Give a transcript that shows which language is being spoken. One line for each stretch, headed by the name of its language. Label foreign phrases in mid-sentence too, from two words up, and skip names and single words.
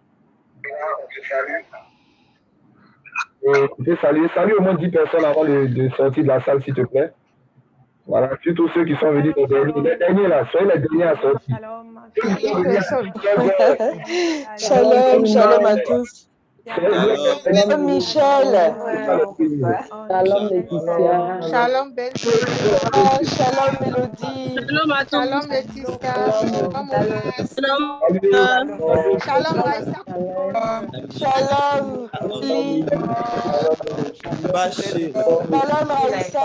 French: Et tu peux saluer au moins 10 personnes avant de sortir de la salle, s'il te plaît. Voilà, surtout ceux qui sont venus les derniers là, soyez les derniers à sortir. Shalom, shalom à tous. Shalom Michel. Shalom Laetitia. Shalom Ben. Shalom Mélodie. Shalom Laetitia. Shalom Raissa. Shalom Lee. Shalom Raissa.